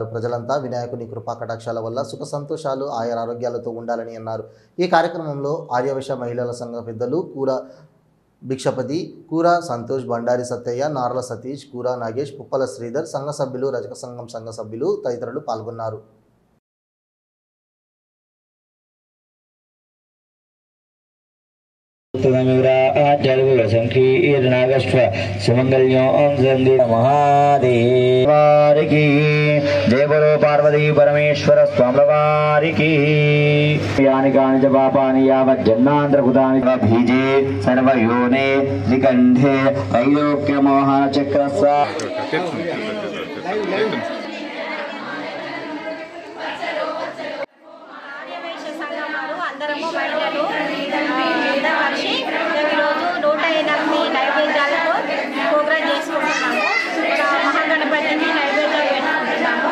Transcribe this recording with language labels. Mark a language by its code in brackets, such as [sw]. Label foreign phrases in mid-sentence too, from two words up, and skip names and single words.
[te] ప్రజలంతా వినాయకుని కృపా కటాక్షాల వల్ల సుఖ సంతోషాలు ఆరోగ్యాలతో ఉండాలని అన్నారు. ఈ కార్యక్రమంలో ఆర్యవైశ్య మహిళల సంఘ పెద్దలు కూర భిక్షపతి, కూర సంతోష్, బండారి సత్తయ్య, నార్ల సతీష్, కూర నాగేష్, పుప్పల శ్రీధర్, సంఘ సభ్యులు, రజక సంఘం సంఘ సభ్యులు తదితరులు పాల్గొన్నారు. మహాదేవారికి జయ్ బోలో పార్వతీ పరమేశ్వర స్వామవారికి [sa] यानि कानि च पापानि यावज्जन्मान्तरकृतानि बीजे सर्वयोने निकण्ठे त्रैलोक्यमोहनचक्रस्य [te] అందరము మహిళలు కలిసి ప్రతిరోజు 108 నైవేద్యాలతో ప్రోగ్రాం చేసుకుంటున్నాము. మహాగణపతికి నైవేద్యాలు పెట్టుకుంటున్నాము.